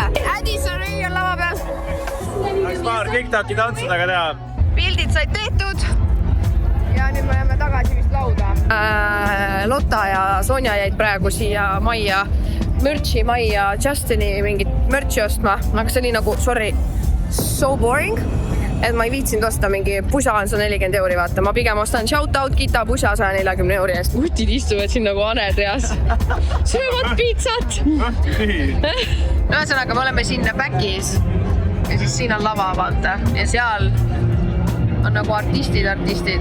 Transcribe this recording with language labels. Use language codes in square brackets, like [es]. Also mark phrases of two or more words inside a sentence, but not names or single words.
[et] Addison Ray on lava peal. Läks paar TikToki tantsudaga teha. Pildid said tehtud. Ja nüüd me läheme tagasi vist lauda. Lotta ja Sonja jäid praegu siia majja, mürtsi majja Justini mingit mürtsi ostma. Aga see oli nagu, [en] sorry, so boring. [et] Et ma ei viitsinud osta mingi pusa on 140 €, vaata. Ma pigem ostan shoutout Gita pusa 140 € eest. Utid istuvad siin nagu aned reas. Söövad pizzat. Ühesõnaga, me oleme siin backis. Ja siis siin on lava, vaata. Ja seal on nagu artistid.